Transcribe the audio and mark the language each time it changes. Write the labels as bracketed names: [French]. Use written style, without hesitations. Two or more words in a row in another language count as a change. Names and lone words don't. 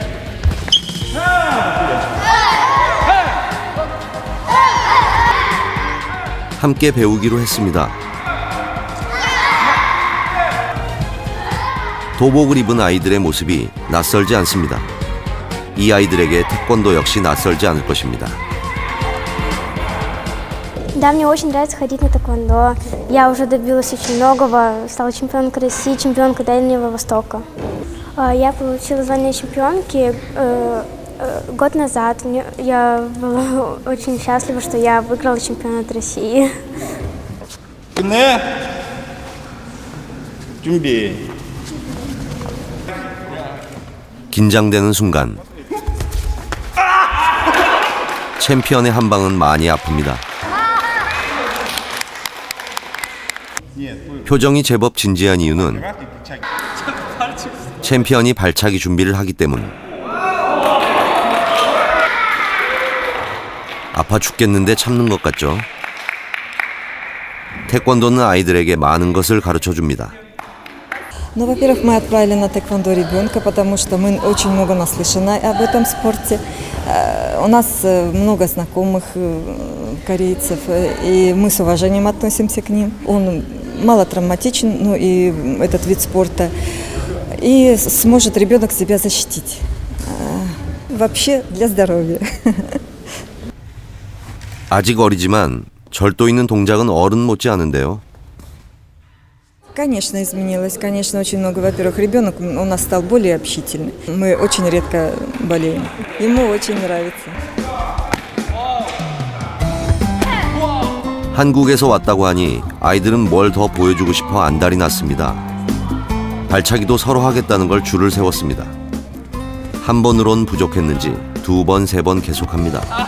[Korean] 함께 배우기로 했습니다. 도복을 입은 아이들의 모습이 낯설지 않습니다. 이 아이들에게 태권도 역시 낯설지 않을 것입니다. [Russian] Да, мне очень нравится ходить на тэквондо. Я уже добилась очень многого, стала чемпионкой России, чемпионкой Дальнего Востока. Я получила звание чемпионки год назад. Я была очень счастлива, что я выиграла чемпионат России. [Korean] 네. 준비. 긴장되는 순간 챔피언의 한 방은 많이 아픕니다. 표정이 제법 진지한 이유는 챔피언이 발차기 준비를 하기 때문. 아파 죽겠는데 참는 것 같죠? 태권도는 아이들에게 많은 것을 가르쳐 줍니다. [Russian] Ну, во-первых, мы отправили на тэквондо ребенка, потому что мы очень много наслышаны об этом спорте. У нас много знакомых корейцев, и мы с уважением относимся к ним. Он мало травматичен, ну и этот вид спорта, и сможет ребенок себя защитить. Вообще для здоровья. [Korean] 아직 어리지만 절도 있는 동작은 어른 못지 않은데요. [Russian] Конечно, изменилось. Конечно, очень много. Во-первых, ребенок у нас стал более общительный. Мы очень редко болеем. Ему очень нравится. [Korean] 한국에서 왔다고 하니 아이들은 뭘 더 보여주고 싶어 안달이 났습니다. 발차기도 서로 하겠다는 걸 줄을 세웠습니다. 한 번으론 부족했는지 두 번, 세 번 계속합니다.